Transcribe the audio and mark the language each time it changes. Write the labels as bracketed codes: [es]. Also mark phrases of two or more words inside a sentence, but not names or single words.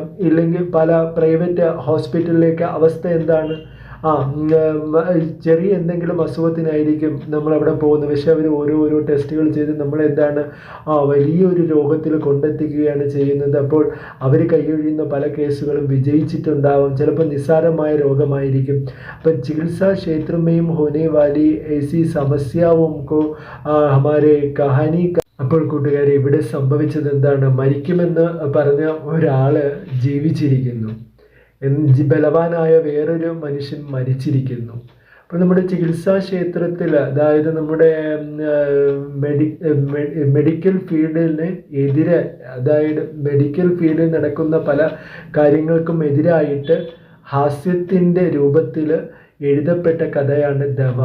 [ml] ഇല്ലെങ്കിൽ പല [en] private hospital [ml] അവസ്ഥ എന്താണ്, ചെറിയ എന്തെങ്കിലും അസുഖത്തിനായിരിക്കും നമ്മളവിടെ പോകുന്നത്. പക്ഷെ അവർ ഓരോ ടെസ്റ്റുകൾ ചെയ്ത് നമ്മളെന്താണ് വലിയൊരു രോഗത്തിൽ കൊണ്ടെത്തിക്കുകയാണ് ചെയ്യുന്നത്. അപ്പോൾ അവർ കൈയൊഴിയുന്ന പല കേസുകളും വിജയിച്ചിട്ടുണ്ടാവും. ചിലപ്പോൾ നിസ്സാരമായ രോഗമായിരിക്കും. അപ്പം [hi] चिकित्सा क्षेत्र में होने वाली ऐसी समस्याओं को हमारे कहानी. [ml] അപ്പോൾ കൂട്ടുകാരെ, ഇവിടെ സംഭവിച്ചത് എന്താണ്, മരിക്കുമെന്ന് പറഞ്ഞ ഒരാൾ ജീവിച്ചിരിക്കുന്നു, ബലവാനായ വേറൊരു മനുഷ്യൻ മരിച്ചിരിക്കുന്നു. അപ്പോൾ നമ്മുടെ ചികിത്സാക്ഷേത്രത്തിൽ, അതായത് നമ്മുടെ [en] medical field [ml] എതിരെ, അതായത് [en] medical field [ml] നടക്കുന്ന പല കാര്യങ്ങൾക്കും എതിരായിട്ട് ഹാസ്യത്തിൻ്റെ രൂപത്തിൽ എഴുതപ്പെട്ട കഥയാണ് ദവ.